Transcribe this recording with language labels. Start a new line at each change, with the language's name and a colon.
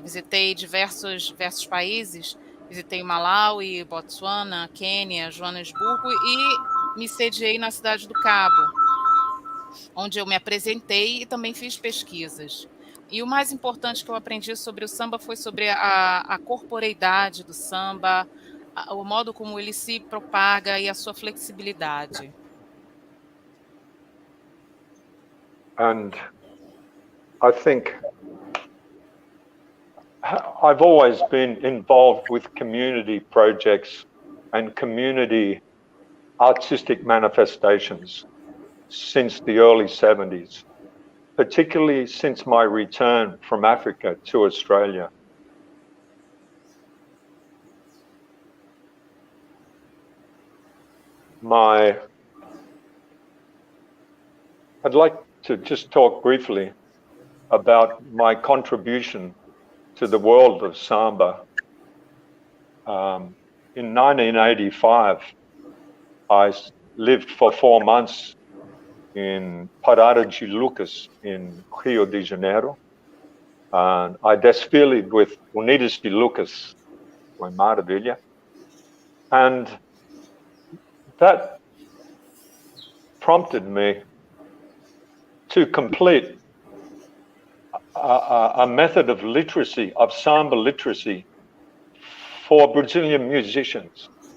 Portuguese: Visitei diversos países, visitei Malawi, Botswana, Quênia, Joanesburgo e me sediei na cidade do Cabo, onde eu me apresentei e também fiz pesquisas. E o mais importante que eu aprendi sobre o samba foi sobre a corporeidade do samba, o modo como ele se propaga e a sua flexibilidade.
English: And I think I've always been involved with community projects and community artistic manifestations since the early 70s, particularly since my return from Africa to Australia. I'd like to just talk briefly about my contribution to the world of samba. In 1985, I lived for 4 months in Parada de Lucas in Rio de Janeiro. And I desfiled with Unidas de Lucas,
Portuguese: foi maravilha.
English: And that prompted me to complete a method of literacy, of samba literacy for Brazilian musicians.